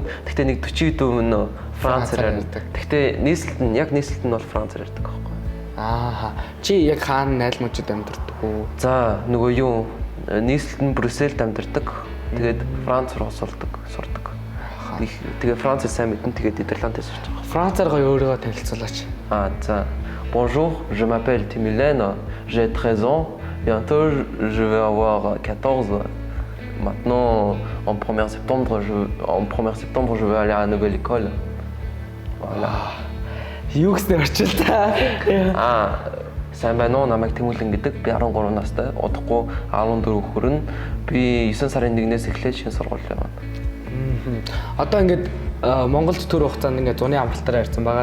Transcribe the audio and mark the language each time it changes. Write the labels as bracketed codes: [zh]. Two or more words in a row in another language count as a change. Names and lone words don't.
[mn] Гэхдээ нэг 40 хүн Францаар ярьдаг. Гэхдээ нийслэлт нь бол Францаар ярьдаг байхгүй. Чи яг хаана найлмжид амьдардаг уу? За нөгөө юу нийслэлт нь Брюсселд амьдардаг. Тэгээд Франц руу сурдаг. Тэгээ Францыг сайн мэдэн тэгээд Нидерландд сурч байгаа. Францаар гоё өөрийгөө танилцуулаач. За. [fr] Bonjour, je m'appelle Tэмүүлэн. J'ai 13 ans. Bientôt je vais avoir 14. Maintenant en 1er septembre je vais aller à la nouvelle école. Voilà. [mn] Юу гэснээр орчилтаа. Сайн байна уу? Намайг Тэмүүлэн гэдэг. Би 13 настай. Удахгүй 14 хүрнэ. Би 9 сарын 1-ээс эхлээд шинэ сургууль явна. Одоо ингээд Монголд төр хугацаанд ингээд зуны амралтаараа ирсэн байгаа.